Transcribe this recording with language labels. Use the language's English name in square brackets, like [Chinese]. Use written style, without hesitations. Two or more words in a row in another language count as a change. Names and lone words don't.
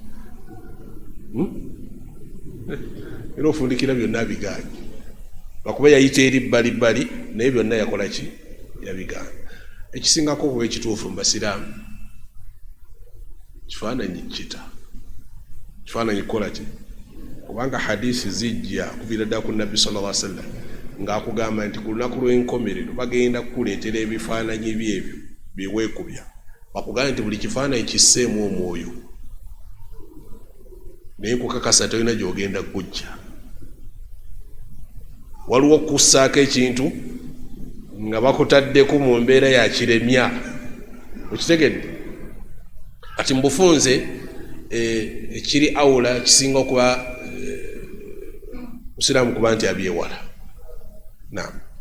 [Ganda] era ofundikira byonna bigaanyi lwakuba yayita eri bbalibbali naye byonna yakola ki yabigaanyi ekisingako okuba ekituufu mu basiraamu kifaananyi kita kifaananyi kukola ki kubanga hadisi zijja kuviira ddala ku nabbi [Arabic] صلى الله عليه وسلم [Ganda] ng'akugamba nti ku lunaku lw'enkomerero bagenda kukuleetera ebifaananyi byebyo byeweekubya bakugamba nti buli kifaananyi kisseemu omwoyo naye kukakasa tolina gy'ogenda kujja waliwo okussaako ekintu nga bakutaddeko mu mbeera ya kiremya okitegedde kati mbufunze ekiri awula kisinga okuba musiraamu kuba nti abyewala naam